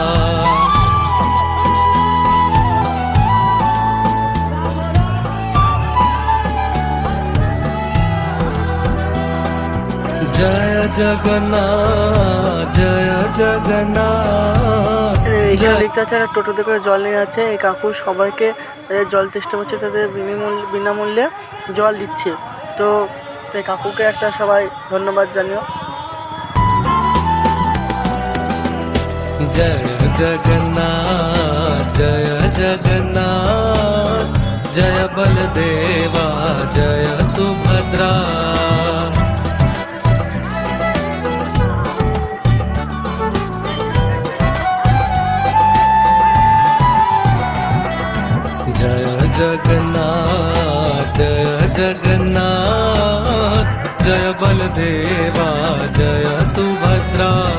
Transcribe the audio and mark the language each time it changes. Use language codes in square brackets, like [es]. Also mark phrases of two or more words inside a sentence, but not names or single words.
[hi] जय जगन्नाथ जय जगन्नाथ। [bn] এখানে দেখতে পাচ্ছি একটা টোটোতে করে জল নিয়ে যাচ্ছে। এই কাকু সবাইকে তাদের জল চেষ্টা করছে, তাদের বিনামূল্যে জল দিচ্ছে। তো সেই কাকুকে একটা সবাই ধন্যবাদ জানিও। [hi] जय जगन्नाथ जय जगन्नाथ, जय बलदेवा जय सुभद्रा। जय जगन्नाथ जय जगन्नाथ, जय बलदेवा जय सुभद्रा।